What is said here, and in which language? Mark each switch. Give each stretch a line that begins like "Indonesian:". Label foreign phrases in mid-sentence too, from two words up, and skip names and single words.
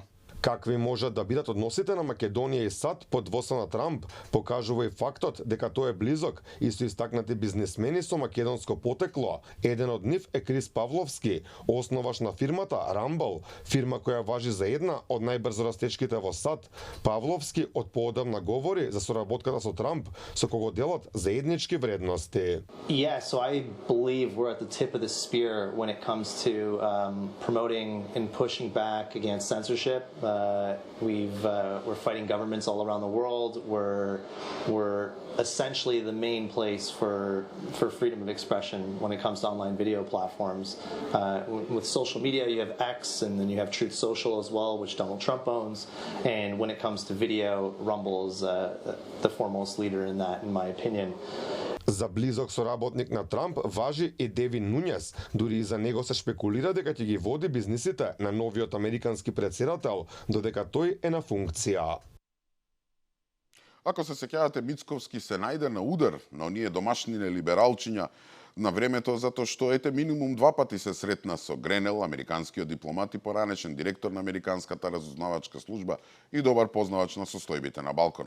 Macedonian: Какви можат да бидат односите на Македонија и САД под водството на Трамп, покажува и фактот дека тој е близок и со истакнати бизнисмени со македонско потекло. Еден од нив е Крис Павловски, основаш на фирмата Rumble, фирма која важи за една од најбрзо растечките во САД. Павловски од поодамна говори за соработката со Трамп, со кого делат заеднички вредности.
English: Yeah, so I believe we're at the tip of the spear when it comes to promoting and pushing back against censorship. We're fighting governments all around the world. We're essentially the main place for freedom of expression when it comes to online video platforms. With social media, you have X, and then you have Truth Social as well, which Donald Trump owns. And when it comes to video, Rumble is the foremost leader in that, in my opinion.
Macedonian: За близок соработник на Трамп важи и Девин Нунјес. Дури и за него се шпекулира дека ќе ги води бизнисите на новиот американски претседател, додека тој е на функција. Ако се сеќавате, Мицковски се најде на удар на оние домашни либералчиња на времето, затоа што минимум 2 пати се сретна со Гренел, американскиот дипломат и поранешен директор на американската разузнавачка служба и добар познавач на состојбите на Балканот.